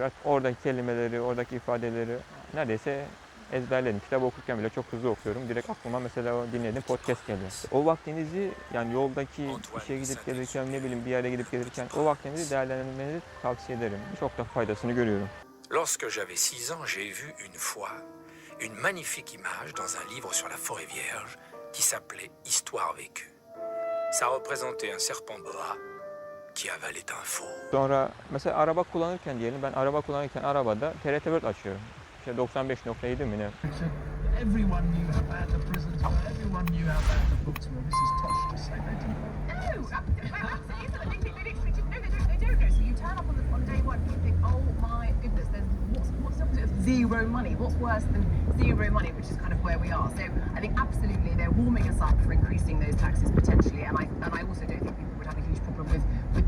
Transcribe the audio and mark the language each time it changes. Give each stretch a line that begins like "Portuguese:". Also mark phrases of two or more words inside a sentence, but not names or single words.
Turkish: Artık oradaki kelimeleri, oradaki ifadeleri neredeyse ezberledim. Kitap okurken bile çok hızlı okuyorum. Direkt aklıma mesela o dinlediğim podcast geliyor. O vaktinizi yani yoldaki işe gidip gelirken, ne bileyim bir yere gidip gelirken o vaktinizi değerlendirmenizi tavsiye ederim. Çok da faydasını görüyorum.
French: Lorsque j'avais 6 ans, j'ai vu une fois une magnifique image dans un livre sur la forêt vierge qui s'appelait Histoire vécue. Ça représentait un serpent boa qui avalait un fauve.
Turkish: Sonra mesela araba kullanırken diyelim, ben araba kullanırken arabada TRT World açıyorum. İşte 95.7 mi ne?
English: Everyone knew how bad the prisons were. Everyone knew how bad the books were. Mrs. Tosh just say they didn't. They don't know. So you turn up on day one and you think, oh my goodness, there's what's the opposite of zero money? What's worse than zero money, which is kind of where we are. So I think absolutely they're warming us up for increasing those taxes potentially, and I also don't think people would have a huge problem with them.